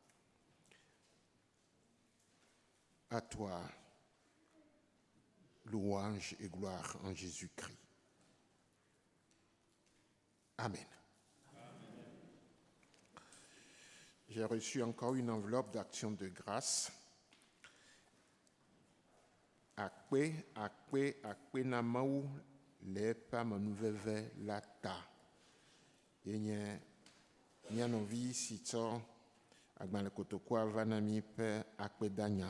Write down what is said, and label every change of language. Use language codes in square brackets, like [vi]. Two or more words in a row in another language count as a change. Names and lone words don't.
[fr] À toi, louange et gloire en Jésus-Christ. Amen. J'ai reçu encore une enveloppe d'action de grâce. [ee] Akpe na mawu le eƒe amenuveve la ta. Yenye mianovi si tsɔ agbalẽkotokoa va na mi ƒe akpedanya.